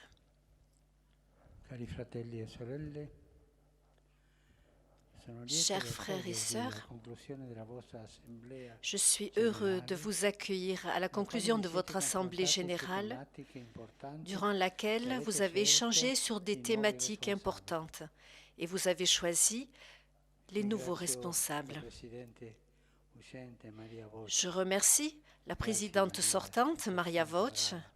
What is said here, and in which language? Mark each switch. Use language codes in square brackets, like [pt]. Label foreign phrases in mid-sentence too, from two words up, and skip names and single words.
[it] cari fratelli e sorelle, sono lieto [fr] chers [it] di [fr] frères et [it] accogliervi alla [fr] sœurs, [it] conclusione della vostra assemblea [fr] je suis heureux de vous accueillir à la conclusion de votre assemblée générale, durant laquelle vous avez échangé sur des thématiques importantes et vous avez choisi les nouveaux responsables. Je remercie la présidente sortante, Maria Voce.